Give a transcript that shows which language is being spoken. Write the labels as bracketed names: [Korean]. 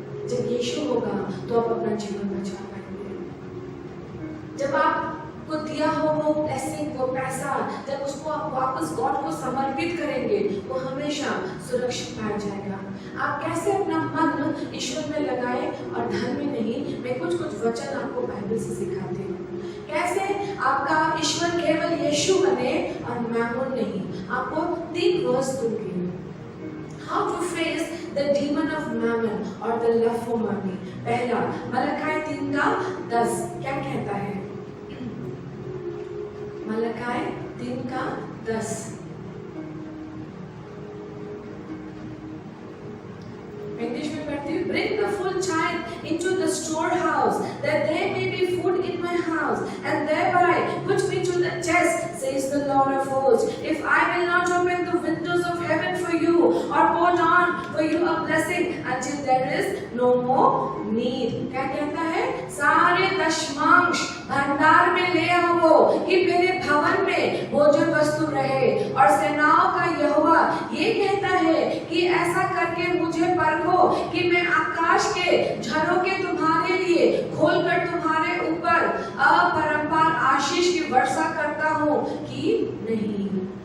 [Hindi] जब यीशु होगा तो आप अपना जीवन बचा पाएंगे। जब आप को दिया हो वो ब्लेसिंग, वो पैसा, जब उसको आप वापस गॉड को समर्पित करेंगे, वो हमेशा सुरक्षित पाया जाएगा। आप कैसे अपना मन ईश्वर में लगाएं और धन में नहीं। मैं कुछ वचन आपको बाइबल से सिखाती हूँ, कैसे आपका ईश्वर केवल यीशु बने और मैमोन नहीं। आपको 3 वर्स दूंगी, [English] How to face the demon of mammon or the love for money। [Hindi] पहला, मलकाई 3:10 क्या कहता है? मलकाई 3:10 इंग्लिश में पढ़ती हूँ। [English] Bring the full child into the storehouse, that there may be food in my house, and thereby put me to the test, says the Lord of hosts, if I will not open the windows of heaven for you, or pour down for you a blessing until there is no more need। [Hindi] क्या कहता है? सारे दशमांश भंडार में ले आओ कि मेरे भवन में भोजन वस्तु रहे। और सेनाओं का यहोवा ये कहता है कि ऐसा करके मुझे परखो कि मैं आकाश के झरोखे तुम्हारे लिए खोलकर तुम्हारे ऊपर अपरंपार आशीष की वर्षा करता हूँ कि नहीं।